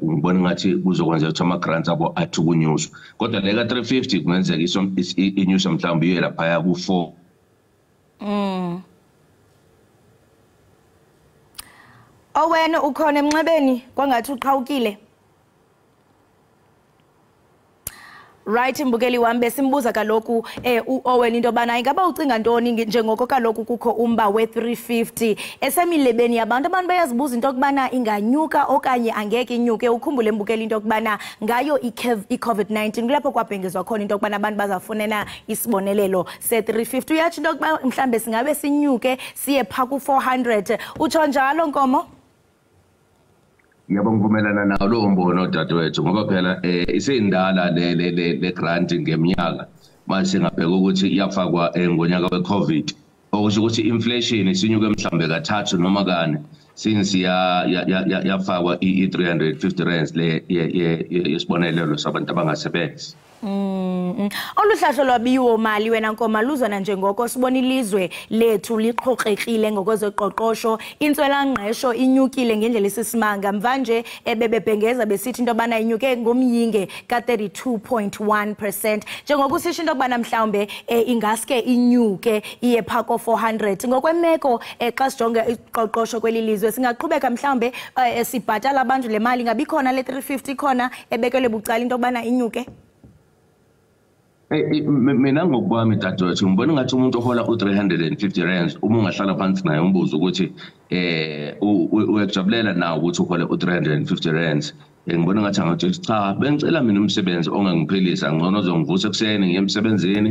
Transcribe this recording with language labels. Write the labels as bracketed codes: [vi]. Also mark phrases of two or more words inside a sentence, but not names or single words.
[zu] Ngibona ngathi kuzokwenzeka ukuthi ama-grants abo athi ukunyuswa, kodwa le ka-350 kungenzeka inyuswa mhlawumbe iye laphaya ku-4. [xh] Owena ukhona emnxebeni kwangathi uqhawukile. Right mbukeli wami besimbuza kaloku Owen into bana ingaba ucinga ntoni njengoko kaloku kukho umba we350 esemilebeni abantu bayazibuza into kubana inganyuka okanye angeke inyuke ukhumbule mbukeli into kubana ngayo iCovid-19 kulapho kwabhengezwa khona into kubana abantu bazafunena isibonelelo se350 uyathi into kuba mhlambe singabe sinyuke siye pha ku400 utsho njalo Nkomo? [zu] Ngiyavumelana nawo lo mbono dadewethu ngoba phela isindala le grant ngeminyaka manje singabheka ukuthi iyafakwa ngonyaka weCovid okusho ukuthi inflation isinyuke mhlambe kathathu noma kane since yafakwa i350 rands le yesibonelelo sabantu abangasebenzi. [xh] Oluhlahlo lwabiwo mali wena Nkoma luzona njengoko sibona ilizwe lethu liqhoqekile ngokwezoqoqosho intswela ngqesho inyukile ngendlela esisimanga mvanje bebebhengeza besithi into bana inyuke ngomyinge ka32.1% njengoko sisho into bana mhlawumbe ingaske inyuke iye pha ko400 ngokwemeko xa sijonge iqoqosho kwelilizwe singaqhubeka mhlawumbe sibhatala abantu le mali ngabikhona le 350 khona ebekelwe bucala into bana inyuke. [zu] Mina ngokwami dadewethu ngibona ngathi umuntu ohola u350 rands uma ungahlala phansi naye umbuzo ukuthi uyajabulela nawo ukuthi uhole u350 rands ngibona ngathi angathi cha bengicela mina umsebenzi ongangiphilisa ngcono uzongivusa ekseni ngiyemsebenzini